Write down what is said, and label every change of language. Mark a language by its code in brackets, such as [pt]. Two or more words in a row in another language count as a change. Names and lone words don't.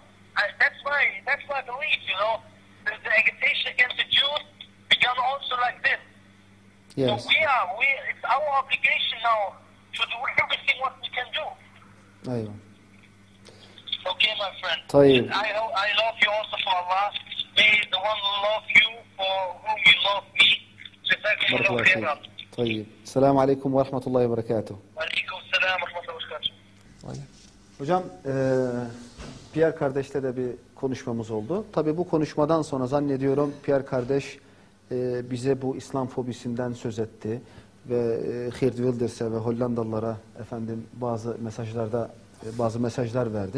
[en] That's why I believe, the agitation against the Jews began also like this. Yes. So it's our obligation now to do everything what we can do. [ar] أيوة. [en] Okay, my friend. [ar] طيب. [en] I love you also for Allah. May the one who love you for whom you love me. [ar] بارك الله فيك. طيب. السلام عليكم ورحمة الله وبركاته. عليكم السلام ورحمة الله وبركاته. [tr] Hocam, Pierre kardeşle de bir konuşmamız oldu. Tabii bu konuşmadan sonra zannediyorum Pierre kardeş bize bu İslam fobisinden söz etti ve Geert Wilders'e ve Hollandalılara bazı mesajlar verdi.